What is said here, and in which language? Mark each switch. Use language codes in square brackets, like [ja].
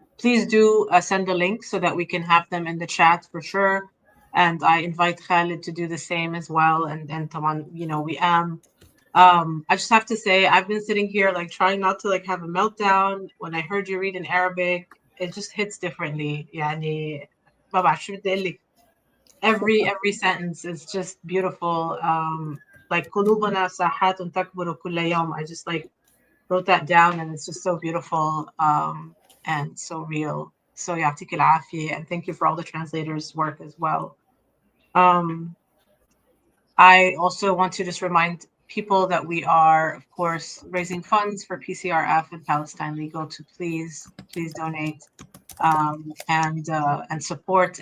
[en] Please do send the links so that we can have them in the chat for sure. And I invite Khalid to do the same as well. And Taman, we am. I just have to say, I've been sitting here like trying not to like have a meltdown. When I heard you read in Arabic, it just hits differently. [ar] يعني ما بعرف شو بدي أقول لك. [en] Every sentence is just beautiful. Like [ar] قلوبنا ساحات تكبر كل يوم. [en] I just like wrote that down, and it's just so beautiful and so real. So [ar] يعطيك العافية, [en] and thank you for all the translators' work as well. I also want to just remind people that we are, of course, raising funds for PCRF and Palestine Legal to please donate and support.